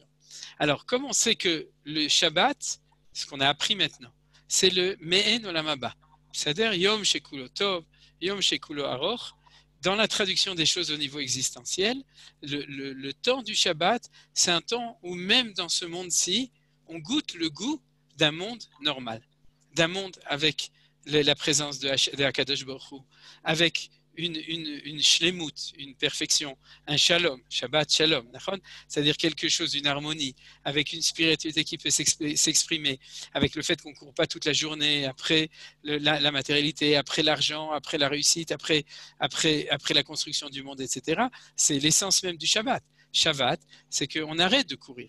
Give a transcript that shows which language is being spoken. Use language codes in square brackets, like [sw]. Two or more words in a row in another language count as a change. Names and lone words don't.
[fr] Alors, comme on sait que le Shabbat, ce qu'on a appris maintenant, c'est le [he] מעין עולם הבא, [fr] c'est-à-dire [he] יום שכולו טוב, יום שכולו ארוך, [fr] dans la traduction des choses au niveau existentiel, le temps du Shabbat, c'est un temps où même dans ce monde-ci, on goûte le goût d'un monde normal, d'un monde avec la présence de [he] הקדוש ברוך הוא, [fr] avec une shlemut, une perfection, un shalom, [he] שבת שלום, [fr] c'est-à-dire quelque chose, une harmonie, avec une spiritualité qui peut s'exprimer, avec le fait qu'on ne court pas toute la journée après la matérialité, après l'argent, après la réussite, après la construction du monde, etc. C'est l'essence même du Shabbat. Shabbat, c'est qu'on arrête de courir.